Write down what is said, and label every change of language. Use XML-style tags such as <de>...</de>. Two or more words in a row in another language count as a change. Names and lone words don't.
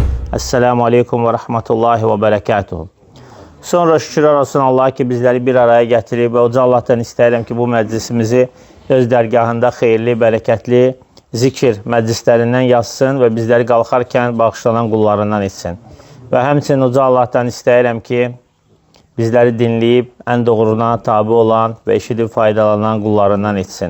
<ar>السلام عليكم ورحمة الله وبركاته.</ar> <az>Sonra şükürler olsun Allah'a ki bizləri bir araya gətirib və Uca Allah'tan istəyirəm ki bu məclisimizi öz dərgahında xeyirli, bərəkətli zikir məclislərindən yazsın və bizləri qalxarkən bağışlanan qullarından etsin. Və həmçinin Uca Allah'tan istəyirəm ki bizləri dinləyib ən doğruna tabi olan və eşidib faydalanan qullarından etsin.</az>